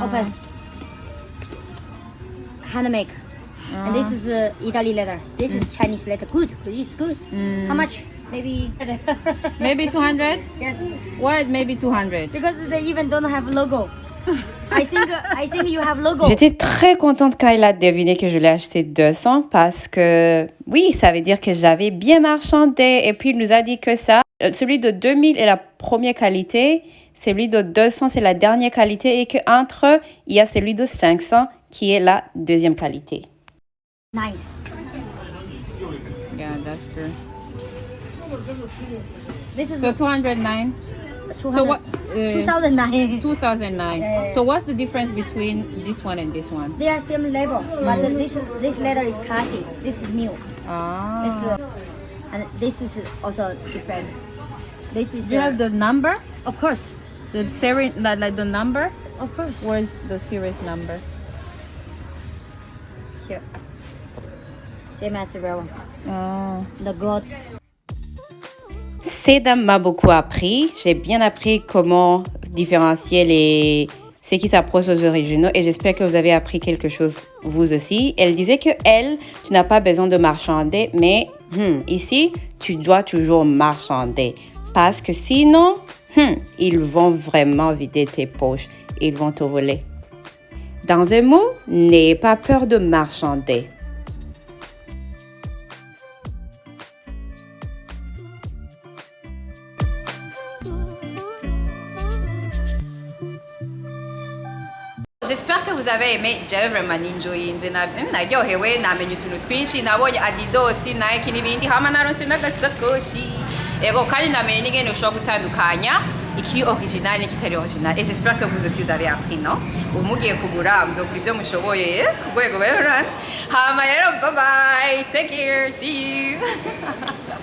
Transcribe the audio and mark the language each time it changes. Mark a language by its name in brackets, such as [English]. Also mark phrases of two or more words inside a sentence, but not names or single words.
[English] Open. Handmade. And this is Italy leather. This is Chinese leather. Good. It's good. How much? Maybe. Maybe 200? Yes. What? Maybe 200. Because they even don't have logo. I think you have logo. [French] J'étais très contente quand il a deviné que je l'ai acheté 200 parce que, oui, ça veut dire que j'avais bien marchandé. Et puis, il nous a dit que ça, celui de 2000 est la première qualité, celui de 200, c'est la dernière qualité et qu'entre eux, il y a celui de 500 qui est la deuxième qualité. [English] Nice. Yeah, that's true. This is So 209. 200, So what? 2009. 2009. Yeah. So what's the difference between this one and this one? They are same label, but this leather is classic. This is new. Ah. This is, and this is also different. This is Do you have the number? of course, The series, like the number? of course. Where's the series number? Here, same as the real one. Oh. The gold. [French] Cette dame m'a beaucoup appris. J'ai bien appris comment différencier ce qui s'approche aux originaux et j'espère que vous avez appris quelque chose vous aussi. Elle disait que tu n'as pas besoin de marchander, mais ici, tu dois toujours marchander parce que sinon, ils vont vraiment vider tes poches. Ils vont te voler. Dans un mot, n'ayez pas peur de marchander. J'espère que vous avez aimé [Rundi] jewe vraiment ninjoye nze naryohewe namenye utuntu twinshi nabonye Adidas Nike n'ibindi hama naronse n'agasakoshi ego kandi namenye n'ingene ushobora gutandukanya ikiri original n'ikitari original [French] et j'espère que vous aussi vous avez appris [Rundi] non umugiye kugura muzokura ibyo mushoboye ku rwego rero hama rero [English] bye bye take care see you